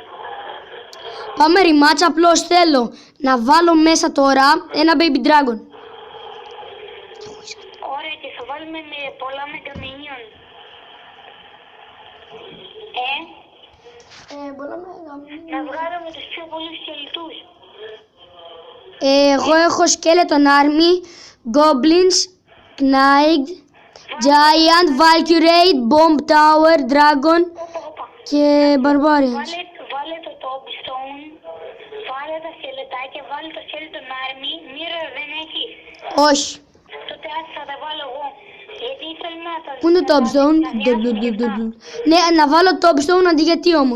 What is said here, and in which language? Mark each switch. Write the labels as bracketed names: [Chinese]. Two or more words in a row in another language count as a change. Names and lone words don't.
[Greek] Πάμε rematch, απλώς θέλω να βάλω μέσα τώρα ένα Baby Dragon. Ωραία, και θα βάλουμε με πολλά Megaminion. Να βγάλουμε τους πιο πολλούς σκελετούς. Εγώ έχω Skeleton Army, Goblins, Knight, Giant, Valkyrate, Bomb Tower, Dragon Όπα. και Barbarians. Βάλε το Tombstone, βάλε τα σκελετάκια, βάλε το Skeleton Army. Μοίρα δεν έχει. Όχι. Τότε θα τα βάλω εγώ. Γιατί ήθελα να τα... Πού είναι το Tombstone? Ναι, να βάλω Tombstone αντί γιατί όμως.